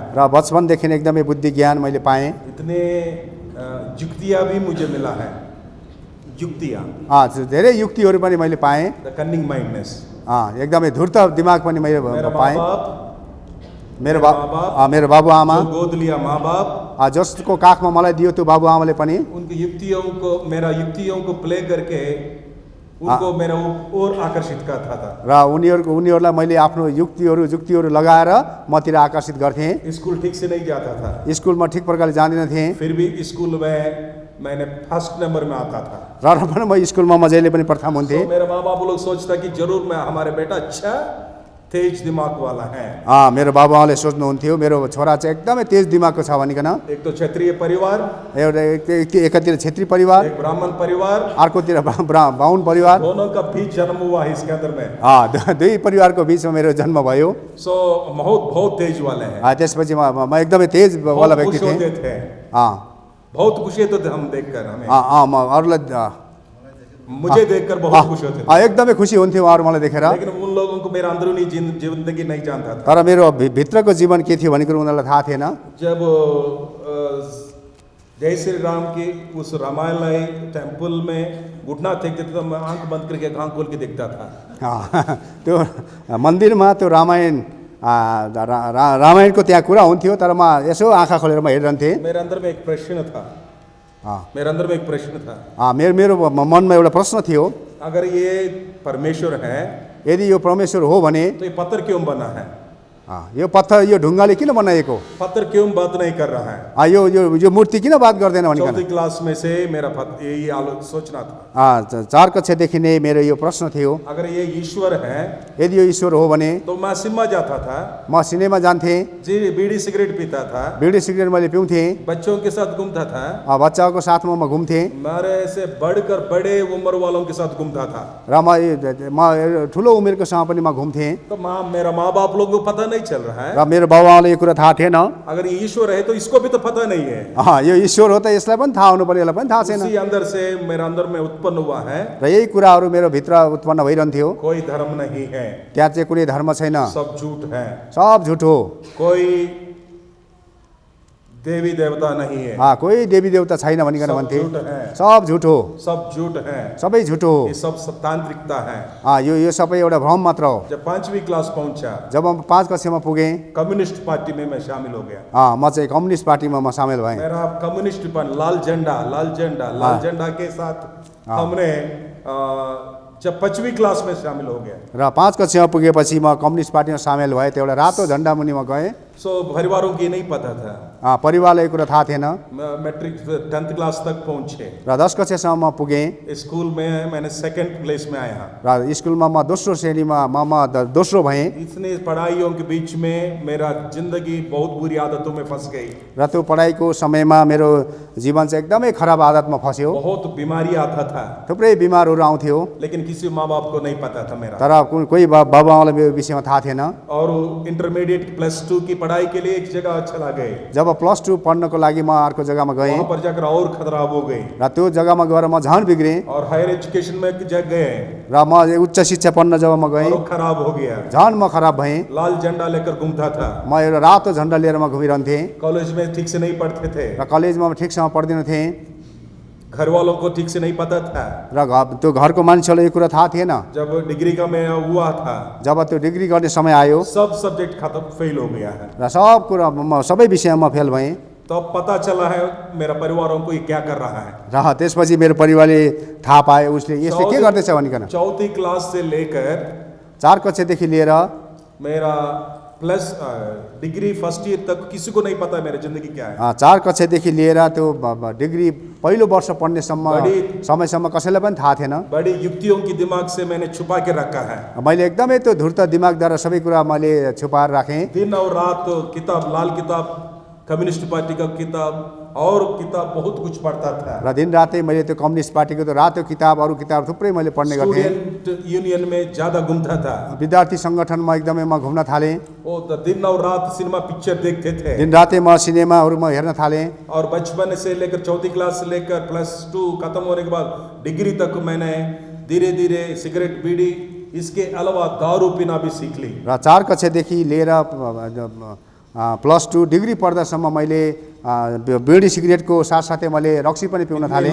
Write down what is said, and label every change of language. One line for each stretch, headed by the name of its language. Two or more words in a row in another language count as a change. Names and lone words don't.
Nepali: र बचपनदेखि नै एकदमै बुद्धि ज्ञान मैले पाएँ।
Hindi: इतने युक्तियाँ भी मुझे मिला है, युक्तियाँ,
Nepali: धेरै युक्तिहरू पनि मैले पाएँ।
English: the cunning mindness.
Nepali: एकदमै धूर्त दिमाग पनि मैले
Hindi: मेरा
Nepali: पाएँ। मेरो बाबुआमा
Hindi: जो गोद लिया माँ बाप,
Nepali: जसको काखमा मलाई दियो त्यो बाबुआमाले पनि
Hindi: उनकी मेरा युक्तियों को प्ले करके उनको मेरा और आकर्षित करता था।
Nepali: र उनीहरूलाई मैले आफ्नो युक्तिहरू लगाएर मतिर आकर्षित गर्थेँ।
Hindi: स्कूल ठीक से नहीं जाता था,
Nepali: स्कुलमा ठिक प्रकारले जाँदिन थिएँ।
Hindi: फिर भी स्कूल में मैंने
English: first number
Hindi: में आता था।
Nepali: र पनि म स्कुलमा जहिले पनि प्रथम हुन्थेँ।
Hindi: मेरा माँ बाप लोग सोचता कि जरूर मैं हमारे बेटा अच्छा तेज दिमाग वाला है।
Nepali: मेरो बाबुआमाले सोच्नुहुन्थ्यो मेरो छोरा चाहिँ एकदमै तेज दिमागको छ भनिकन।
Hindi: एक तो क्षत्रिय परिवार,
Nepali: एकातिर क्षेत्रीय परिवार,
Hindi: एक ब्राह्मण परिवार,
Nepali: अर्कोतिर बाहुन परिवार,
Hindi: दोनों का बीच जन्म हुआ है इसके अंदर में।
Nepali: दुई परिवारको बिचमा मेरो जन्म भयो।
Hindi: सो बहुत तेज वाले हैं।
Nepali: त्यसपछि म एकदमै तेज वाला व्यक्ति थिएँ।
Hindi: बहुत खुशी होते थे हम देखकर, हमें
Nepali: अरूलाई
Hindi: मुझे देखकर बहुत खुश होते थे।
Nepali: एकदमै खुसी हुन्थ्यो उहाँहरू मलाई देखेर।
Hindi: लेकिन उन लोगों को मेरा अंदरूनी जिंदगी नहीं जानता था।
Nepali: तर मेरो भित्रको जीवन के थियो भनेको उनीहरूलाई थाहा थिएन।
Hindi: जब जय श्री राम की उस रामालय टेम्पल में घुटना टेकते थे तो मैं आंख बंद करके आंख खोल के देखता था।
Nepali: त्यो मन्दिरमा त्यो रामायणको त्यहाँ कुरा हुन्थ्यो, तर म यसो आँखा खोलेर म हेरिरहन्थेँ।
Hindi: मेरे अंदर में एक प्रश्न था,
Nepali: मेरो मनमा एउटा प्रश्न थियो।
Hindi: अगर ये परमेश्वर है,
Nepali: यदि यो परमेश्वर हो भने
Hindi: तो ये पत्थर क्यों बना है?
Nepali: यो पत्थर यो ढुङ्गाले किन बनाएको?
Hindi: पत्थर क्यों बात नहीं कर रहा है?
Nepali: यो मूर्ति किन बात गर्दैन भनिकन
Hindi: 4वीं क्लास में से मेरा यही सोचना था।
Nepali: 4 कक्षादेखि नै मेरो यो प्रश्न थियो।
Hindi: अगर ये ईश्वर है,
Nepali: यदि यो ईश्वर हो भने
Hindi: तो मैं सिनेमा जाता था,
Nepali: म सिनेमा जान्थेँ,
Hindi: बीड़ी सिगरेट पीता था,
Nepali: बीड़ी सिगरेट मैले पिउँथेँ,
Hindi: बच्चों के साथ घूमता था,
Nepali: बच्चाको साथमा म घुम्थेँ,
Hindi: मेरे से बढ़कर बड़े उम्र वालों के साथ घूमता था,
Nepali: र म ठुलो उमेरकोसँग पनि म घुम्थेँ।
Hindi: तो मेरा माँ बाप लोगों को पता नहीं चल रहा है।
Nepali: र मेरो बाबुआमालाई यो कुरा थाहा थिएन।
Hindi: अगर ये ईश्वर है तो इसको भी तो पता नहीं है।
Nepali: यो ईश्वर हो त यसलाई पनि थाहा हुनु पर्यो, यसलाई पनि थाहा छैन।
Hindi: उसी अंदर से मेरा अंदर में उत्पन्न हुआ है।
Nepali: र यही कुराहरू मेरो भित्र उत्पन्न भइरहन्थ्यो।
Hindi: कोई धर्म नहीं है,
Nepali: त्यहाँ चाहिँ कुनै धर्म छैन,
Hindi: सब झूठ है,
Nepali: सब झुट हो।
Hindi: कोई देवी देवता नहीं है,
Nepali: कोही देवी देवता छैन भनिकन सब भन्थे।
Hindi: झूठ है,
Nepali: सब झुट हो,
Hindi: सब झूठ है,
Nepali: सबै झुट हो।
Hindi: ये सब तांत्रिकता है।
Nepali: यो सबै एउटा भ्रम मात्र हो।
Hindi: जब 5वीं क्लास पहुंचा,
Nepali: जब म 5 कक्षामा पुगेँ,
Hindi: कम्युनिस्ट पार्टी में मैं शामिल हो गया।
Nepali: म चाहिँ कम्युनिस्ट पार्टीमा म सामेल भएँ।
Hindi: मेरा कम्युनिस्ट लाल झंडा के साथ हमने जब 5वीं क्लास में शामिल हो गया,
Nepali: र 5 कक्षामा पुगेपछि म कम्युनिस्ट पार्टीमा सामेल भएँ। त्यो एउटा रातो झन्डा मुनि म गएँ।
Hindi: सो परिवारों की नहीं पता था।
Nepali: परिवारलाई यो कुरा थाहा थिएन।
Hindi: मैट्रिक 10th क्लास तक पहुंचे,
Nepali: र 10 कक्षासम्म म पुगेँ।
Hindi: स्कूल में मैंने
English: 2nd place
Hindi: में आया।
Nepali: र स्कुलमा म दोस्रो श्रेणीमा दोस्रो भएँ।
Hindi: इतने पढ़ाइयों के बीच में मेरा जिंदगी बहुत बुरी आदतों में फंस गई।
Nepali: र त्यो पढाइको समयमा मेरो जीवन चाहिँ एकदमै खराब आदतमा फस्यो।
Hindi: बहुत बीमारी आता था,
Nepali: थुप्रै बिमारहरू आउँथ्यो,
Hindi: लेकिन किसी माँ बाप को नहीं पता था मेरा।
Nepali: तर कोही बाबाआमालाई मेरो विषयमा थाहा थिएन।
Hindi: और इंटरमीडिएट +2 की पढ़ाई के लिए एक जगह चला गए।
Nepali: जब +2 पढ्नको लागि म अर्को जग्गामा गएँ,
Hindi: वहाँ पर जाकर और खराब हो गई।
Nepali: र त्यो जग्गामा गएर म झन् बिग्रेँ।
Hindi: और
English: higher education
Hindi: में गए,
Nepali: र म उच्च शिक्षा पढ्न जब म गएँ,
Hindi: और खराब हो गया।
Nepali: झन् म खराब भएँ।
Hindi: लाल झंडा लेकर घूमता था,
Nepali: म एउटा रातो झन्डा लिएर म घुमिरहन्थेँ।
Hindi: कॉलेज में ठीक से नहीं पढ़ते थे,
Nepali: र कलेजमा ठिकसँग पढ्दिनँ थिएँ।
Hindi: घर वालों को ठीक से नहीं पता था।
Nepali: र त्यो घरको मान्छेलाई यो कुरा थाहा थिएन।
Hindi: जब डिग्री का मैं हुआ था,
Nepali: जब त्यो डिग्री गर्ने समय आयो,
Hindi: सब सब्जेक्ट खत्म, फेल हो गया है।
Nepali: र सब कुरा सबै विषयमा फेल भएँ।
Hindi: तो अब पता चला है मेरा परिवारों को ये क्या कर रहा है।
Nepali: र त्यसपछि मेरो परिवारले थाहा पाए, उसले यसले के गर्दैछ भनिकन।
Hindi: 4th क्लास से लेकर
Nepali: 4 कक्षादेखि लिएर
Hindi: मेरा
English: plus degree 1st year
Hindi: तक किसी को नहीं पता मेरी जिंदगी क्या है।
Nepali: 4 कक्षादेखि लिएर त्यो डिग्री पहिलो वर्ष समयसम्म कसैलाई पनि थाहा थिएन।
Hindi: बड़ी युक्तियों की दिमाग से मैंने छुपा के रखा है।
Nepali: मैले एकदमै त्यो धूर्त दिमागद्वारा सबै कुरा मैले छुपाएर राखेँ।
Hindi: दिन और रात किताब, लाल किताब, कम्युनिस्ट पार्टी का किताब और किताब बहुत कुछ पढ़ता था।
Nepali: र दिन रातै मैले त्यो कम्युनिस्ट पार्टीको त्यो रातो किताब, अरू किताब थुप्रै मैले पढ्ने गर्थेँ।
English: student union
Hindi: में ज्यादा घूमता था,
Nepali: विद्यार्थी सङ्गठनमा एकदमै म घुम्न थालेँ।
Hindi: वो तो दिन और रात
English: cinema picture
Hindi: देखते थे।
Nepali: दिन रातै म सिनेमाहरू हेर्न थालेँ।
Hindi: और बचपन से लेकर 4th क्लास से लेकर +2 खत्म होने के बाद डिग्री तक मैंने धीरे धीरे सिगरेट, बीड़ी, इसके अलावा दारू पीना भी सीख ली।
Nepali: र 4 कक्षादेखि लिएर +2 डिग्री पढ्दासम्म मैले बीडी सिगरेटको साथसाथै मैले रक्सी पनि पिउन थालेँ।